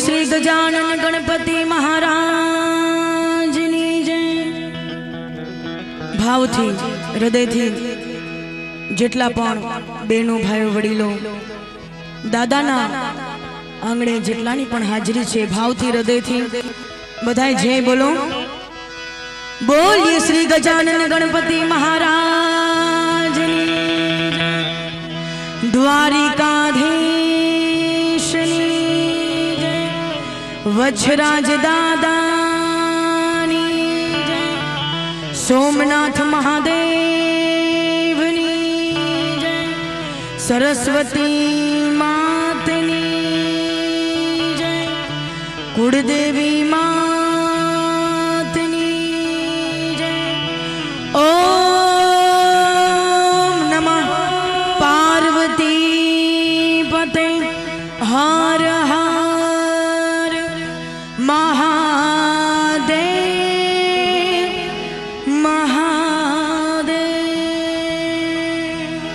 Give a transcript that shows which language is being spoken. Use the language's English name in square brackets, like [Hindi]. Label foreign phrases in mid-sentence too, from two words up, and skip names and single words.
[Gujarati] ગજાનન ગણપતિ મહારાજ ની જય। ભાવથી હૃદયથી જેટલા પણ બેનો ભાઈઓ વડીલો દાદાના આંગણે જેટલાની પણ હાજરી છે, ભાવથી હૃદયથી બધાઈ જય બોલો। બોલિએ શ્રી ગજાનન ગણપતિ મહારાજ ની જય। દ્વારિકાધીશ ની જય। વજ્રરાજ દાદા ની જય। સોમનાથ મહાદેવ ની જય। સરસ્વતી માતની જય। કુળદેવી માતની જય। [Sanskrit] ओम नमः पार्वती पते हर हर महादेव महादेव।